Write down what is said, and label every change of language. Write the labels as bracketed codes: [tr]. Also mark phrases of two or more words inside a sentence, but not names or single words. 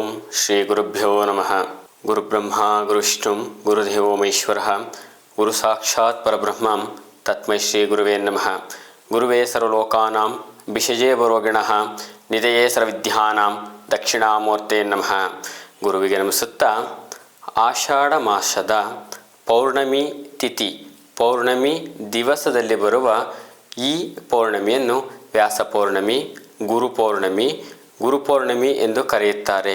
[sa] ಶ್ರೀ ಗುರುಭ್ಯೋ ನಮಃ. ಗುರುಬ್ರಹ್ಮ ಗುರುವಿಷ್ಣು ಗುರುದೇವೋ ಮಹೇಶ್ವರಃ. ಗುರು ಸಾಕ್ಷಾತ್ ಪರಬ್ರಹ್ಮಂ ತಸ್ಮೈ ಶ್ರೀ ಗುರುವೇ ನಮಃ. ಗುರುವೇ ಸರ್ವಲೋಕಾನಾಂ ಭಿಷಜೇ ಭವರೋಗಿಣಃ ನಿಧಯೇ ಸರ್ವವಿದ್ಯಾನಾಂ ದಕ್ಷಿಣಾಮೂರ್ತೆ ನಮಃ. [kn] ಗುರುವಿಗೆ ನಮಿಸುತ್ತಾ, ಆಷಾಢ ಮಾಸದ ಪೌರ್ಣಮಿ ತಿಥಿ ಪೌರ್ಣಮಿ ದಿವಸದಲ್ಲಿ ಬರುವ ಈ ಪೌರ್ಣಮಿಯನ್ನು ವ್ಯಾಸ ಪೌರ್ಣಮಿ, ಗುರುಪೌರ್ಣಮಿ ಎಂದು ಕರೆಯುತ್ತಾರೆ.